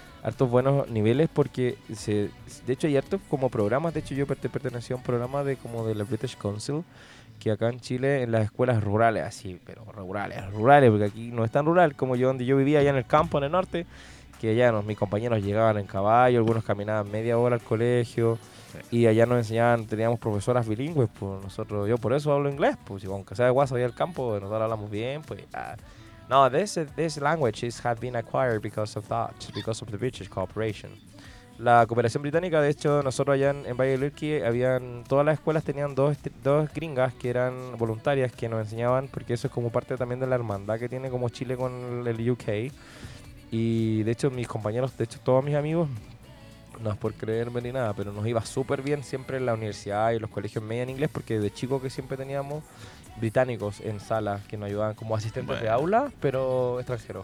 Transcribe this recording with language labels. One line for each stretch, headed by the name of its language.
Spanish: Hartos buenos niveles, porque se, de hecho, hay hartos como programas. De hecho, yo pertenecía a un programa de como de la British Council, que acá en Chile, en las escuelas rurales, así, pero rurales, rurales, porque aquí no es tan rural como yo, donde yo vivía, allá en el campo, en el norte, que allá no, mis compañeros llegaban en caballo, algunos caminaban media hora al colegio, sí. Y allá nos enseñaban, teníamos profesoras bilingües, pues nosotros, yo por eso hablo inglés, pues aunque sea de WhatsApp y al campo, nosotros hablamos bien, pues ya.
English: No, this language has been acquired because of that, because of the British cooperation.
Spanish: La cooperación británica, de hecho, nosotros allá en Valle del Lurqui, habían, todas las escuelas tenían dos gringas que eran voluntarias, que nos enseñaban, porque eso es como parte también de la hermandad que tiene como Chile con el UK. Y de hecho, mis compañeros, de hecho, todos mis amigos, no es por creerme ni nada, pero nos iba súper bien siempre en la universidad y los colegios media en inglés, porque de chico que siempre teníamos británicos en sala que nos ayudaban como asistentes, bueno, de aula, pero extranjeros.